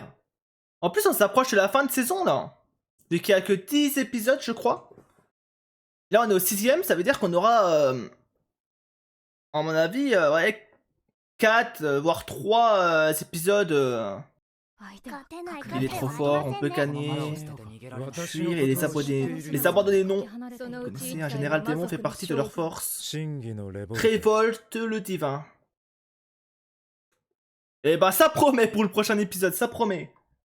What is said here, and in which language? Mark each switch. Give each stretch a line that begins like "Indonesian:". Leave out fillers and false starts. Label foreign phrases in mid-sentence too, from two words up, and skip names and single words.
French: En plus, on s'approche de la fin de saison là. Vu qu'il y a que 10 épisodes, je crois. Là, on est au 6ème, ça veut dire qu'on aura, à mon avis, ouais, 4, voire 3 épisodes.
Japanese: 相手は
French: Il est trop fort, on peut
Japanese: この
French: gagner.
Japanese: マラを捨てて逃げられる
French: Fuir et les abandonner non.
Japanese: そのうち
French: Si
Japanese: 一
French: un
Japanese: 体
French: général
Japanese: は
French: démon
Japanese: 魔
French: fait
Japanese: 族の
French: partie de leur
Japanese: 将軍。
French: force,
Japanese: 真偽のレボルト。
French: révolte le divin. Et bah ça promet pour le prochain épisode, ça promet.